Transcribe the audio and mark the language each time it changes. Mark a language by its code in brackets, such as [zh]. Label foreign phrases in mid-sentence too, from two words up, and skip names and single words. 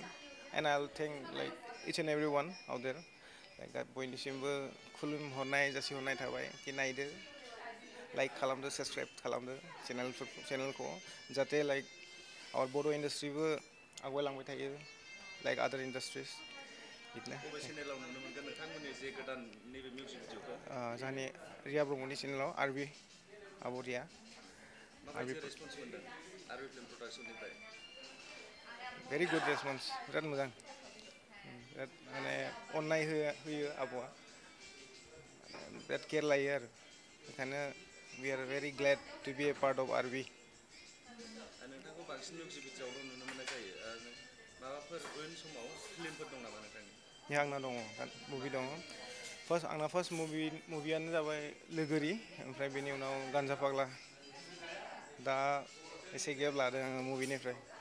[en] and I'll thank like each and every one out there like [brx] बयनिसिमबो खुलुमहरनाय जासिहरनाय थाबाय कि नायदो लाइक खालामदो साबसक्राइब खालामदो चेनेलखौ जाहाथे [en] like our [brx] बर' इन्डास्ट्रिबो आवगायलांबाय थायो [en] like other industries [brx] बिदिनो जोंहानि रिया ब्रह्मनि चेनेलाव आरबि आब'रिया [en] very good response [brx] बिराद मोजां बिराद माने अननाय होयो आब'आ बिराद केयार लायो आरो बेखायनो [en] we are very glad to be a part of RB. [brx] नोंथांखौ बांसिन मिउजिक भिडिअ'आवल' नुनो मोननाय जायो माबाफोर उन समाव फिल्मफोर दं नामा नोंथांनि? आंना दङ मुभि दङ आंना फार्स्ट मुभियानो जाबाय लोगोरि ओमफ्राय बेनि उनाव गान्जा फाग्ला दा एसे गेप लादों आङो मुभिनिफ्राय